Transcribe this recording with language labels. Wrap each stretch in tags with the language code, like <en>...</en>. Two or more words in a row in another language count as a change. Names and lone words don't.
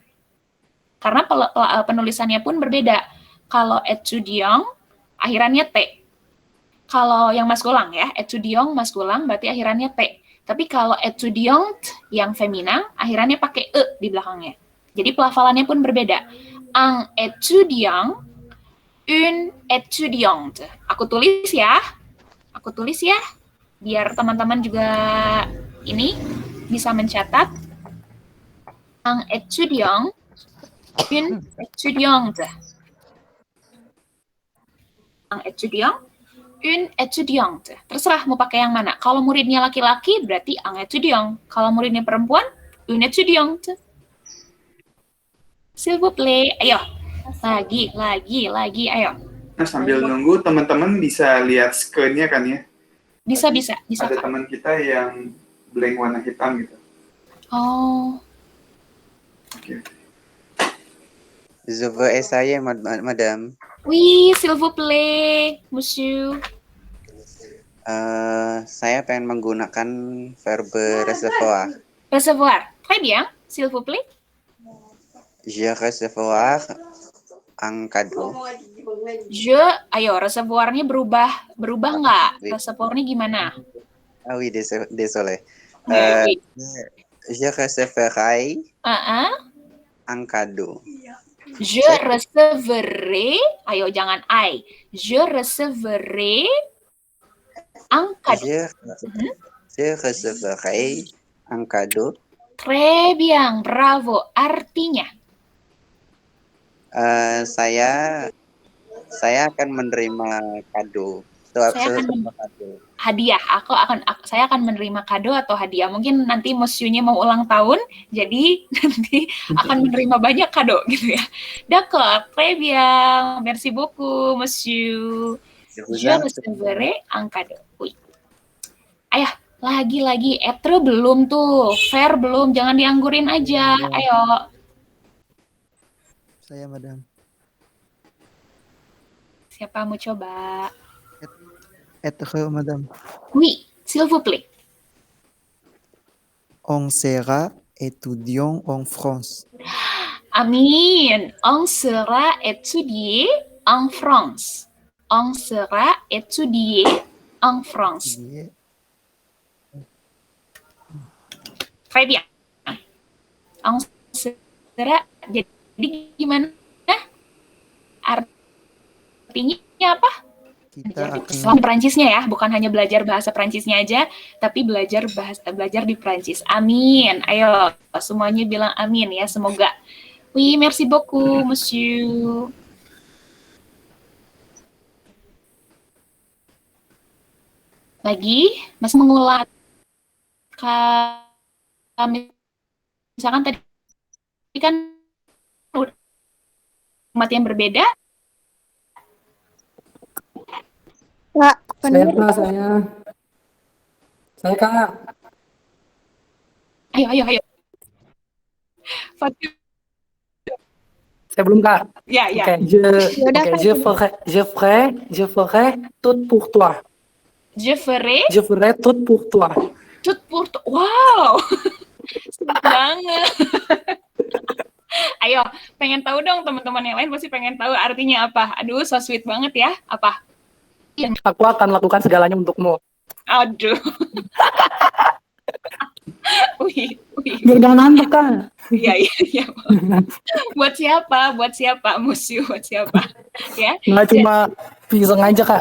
<id>Karena penulisannya pun berbeda. Kalau etudiant akhirannya t. Kalau yang maskulin ya, etudiant maskulin berarti akhirannya t. Tapi kalau etudiante yang feminin akhirannya pakai e di belakangnya. Jadi pelafalannya pun berbeda.</id> <fr>Un étudiant, une étudiante.</fr> <id>Aku tulis ya, biar teman-teman juga ini bisa mencatat.</id> <fr>Un étudiant, une étudiante. Un étudiant, une étudiante.</fr> <id>Terserah mau pakai yang mana. Kalau muridnya laki-laki berarti</id> <fr>un étudiant.</fr> <id>Kalau muridnya perempuan,</id> <fr>une étudiante. S'il vous plaît,</fr> <id>ayo. Lagi, ayo. Nah, sambil nunggu teman-teman bisa lihat screen-nya kan ya? Bisa. Ada teman kita yang blank warna hitam gitu. Oh. Oke.</id> <fr>Je veux essayer, madame. Oui, s'il vous plaît, monsieur.</fr> <id>Saya pengen menggunakan verbe recevoir.</id> <fr>Recevoir. Très bien, s'il vous plaît. Je recevoir un cadeau.</fr> <id>Ayo, reservoirnya berubah nggak? Reservoirnya gimana?</id> <fr>Ah oui, désolé. Oui. Je recevrai un cadeau. Je recevrai,</fr> <id>ayo jangan I.</id> <fr>Je recevrai un cadeau. Je recevrai un cadeau. Très bien, bravo.</fr> <id>Artinya? Saya akan menerima kado. Hadiah. Saya akan menerima kado atau hadiah. Mungkin nanti monsieur-nya mau ulang tahun, jadi nanti akan menerima banyak kado gitu ya.</id> <fr>D'accord, très bien. Merci beaucoup, monsieur. Je recevrai un cadeau. Oui.</fr> <id>Ayah, lagi. Etre belum tuh. Fair belum. Jangan dianggurin aja. Ayo. Saya, madam. Siapa mau coba?</id> <fr>Etre, madam. Oui, s'il vous plaît. On sera étudiant en France.</fr> <id>Amin.</id> <fr>On sera étudié en France. On sera étudié en France. Très bien. On sera,</fr> <id>jadi gimana? Artinya apa? Kita Selain Perancisnya ya, bukan hanya belajar bahasa Perancisnya aja, tapi belajar di Perancis. Amin. Ayo, semuanya bilang amin ya, semoga.</id> <fr>Oui, merci beaucoup, monsieur.</fr> <id>Lagi, masih mengulang. Misalkan tadi kan tempat yang berbeda. Kak, Saya Kak. Ayo. Fatir. Saya belum Kak. Ya. Oke,</id> <fr>je ferai tout pour toi. Je ferai tout pour toi. Tout pour toi.</fr> <id>Wow. Senang banget. Ayo, pengen tahu dong teman-teman yang lain pasti pengen tahu artinya apa. Aduh,</id> <en>so sweet</en> <id>banget ya. Apa? Aku akan lakukan segalanya untukmu. Aduh. Wih. Biar jangan ngantuk Kak. Iya. Buat siapa? Musuh buat siapa? Ya. Nggak cuma pisang aja Kak.</id>